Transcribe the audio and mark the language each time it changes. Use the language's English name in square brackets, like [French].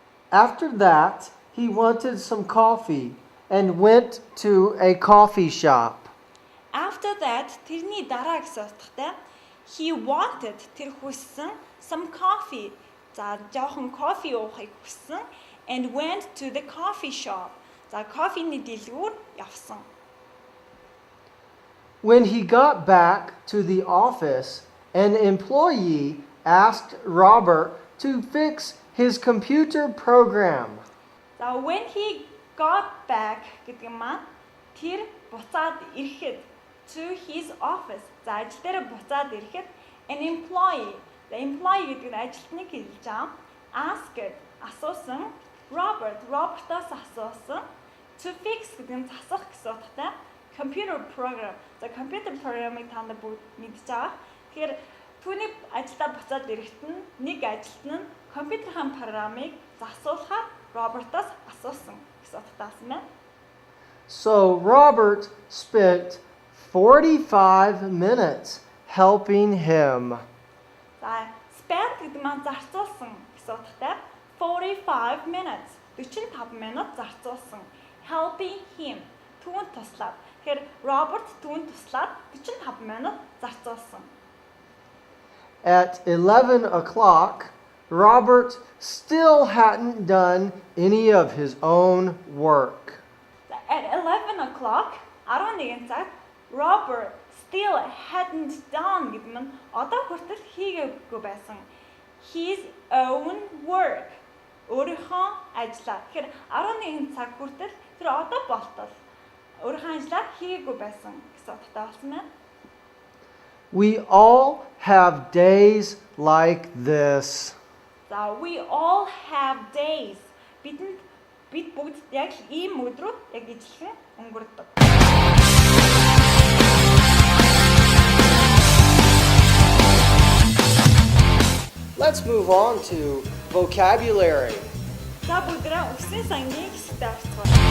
[English] After that, he wanted some coffee and went to a coffee shop. After that [Mongolian] тэрний дараа гэсэн утгатай [English] he wanted [Mongolian] тэр хүссэн [English] some coffee. [Mongolian] За жоохон кофе уухыг хүссэн [English] and went to the coffee shop. [Mongolian] За кофений дэлгүүр явсан. [English] When he got back to the office, an employee asked Robert to fix his computer program. За when he got back [Mongolian] гэдэг маань тэр буцаад ирэхэд [English] to his office. [Mongolian] За ажил дээр буцаад ирэхэд an employee. The employee гэдэг нь ажилтныг хэлж байгаа. Asked асуусан Robertаас асуусан [English] to fix [Mongolian] гэдэг нь засах гэсэн утгатай [English] computer program. [Mongolian] За computer program-ыг та нар бүгд мэдж байгаа. Тэгэхээр түүний ажилдаа буцаад ирэхэд нэг ажилтан нь компьютерийн програмыг засуулахаар Robertаас асуусан гэсэн утгатай байна. [English] So Robert spent 45 minutes helping him. [Mongolian] За spent гэдэг маань зарцуулсан гэсэн утгатай [English] 45 minutes [Mongolian] 45 минут зарцуулсан [English] helping him [Mongolian] түүнд туслаад. Тэгэхээр Роберт түүнд туслаад 45 минут зарцуулсан. [English] At 11 o'clock, Robert still hadn't done any of his own work. At 11 o'clock [Mongolian] 11 цагт [English] Robert still hadn't done [Mongolian] гэдэг нь одоо хүртэл хийгээгүй байсан. [English] His own work. [Mongolian] Өөрийнхөө ажлаа. Тэгэхээр 11 цаг хүртэл тэр одоо болтол өөрийнхөө ажлаа хийгээгүй байсан гэсэн утгатай болсон байна. [English] We all have days like this. За we all have days. [Mongolian] Бид бүгд яг ийм өдрүүд яг ижилхэн өнгөрдөг. [English] Let's move on to vocabulary. [Mongolian] За бүгдээ үсний сангийн хэсэгт орцгоо.